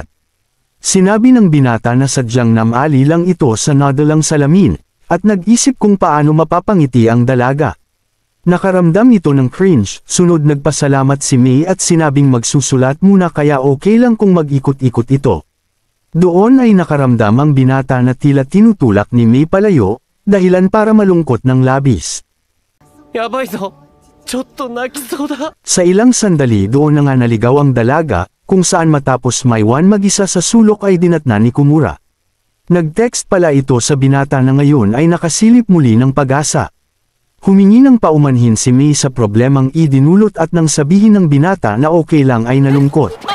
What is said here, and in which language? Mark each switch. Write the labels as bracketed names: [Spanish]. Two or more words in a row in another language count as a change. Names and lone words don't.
[Filipino] Sinabi ng binata na sadyang namali lang ito sa nadalang salamin, at nag-isip kung paano mapapangiti ang dalaga. Nakaramdam ito ng cringe, sunod nagpasalamat si Mei at sinabing magsusulat muna kaya okay lang kung mag-ikot-ikot ito. Doon ay nakaramdam ang binata na tila tinutulak ni Mei palayo, dahilan para malungkot ng labis. [Japanese] やばいぞ。ちょっと泣きそうだ。 [Filipino] Sa ilang sandali doon na nga naligaw ang dalaga, kung saan matapos maiwan mag-isa sa sulok ay dinatnan ni Komura. Nag-text pala ito sa binata na ngayon ay nakasilip muli ng pag-asa. Humingi ng paumanhin si Mei sa problemang idinulot at nang sabihin ng binata na okay lang ay nalungkot.